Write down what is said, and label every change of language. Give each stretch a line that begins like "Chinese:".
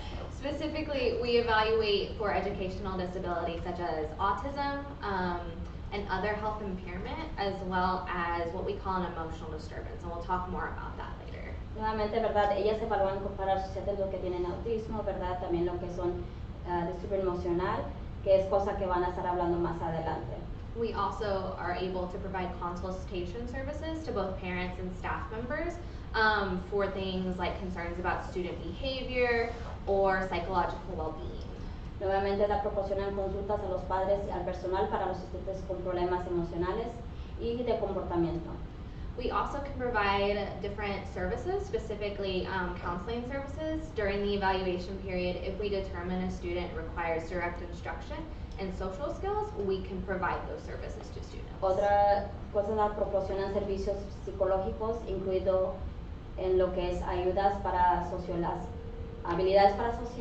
English: Specifically, we evaluate for educational disabilities such as autism, and other health impairment, as well as what we call an emotional disturbance, and we'll talk more about that later.
Spanish: Nuevamente, ¿verdad? Ellas evalúan para sus lo que tienen autismo, ¿verdad? También lo que son disturbio emocional, que es cosa que van a estar hablando más adelante.
English: We also are able to provide consultation services to both parents and staff members for things like concerns about student behavior or psychological well-being.
Spanish: Nuevamente proporcionan consultas a los padres y al personal para los estudiantes con problemas emocionales y de comportamiento.
English: We also can provide different services, specifically counseling services during the evaluation period. If we determine a student requires direct instruction and social skills, we can provide those services to students.
Spanish: Otra cosa, proporcionan servicios psicológicos, incluido en lo que es ayudas para habilidades para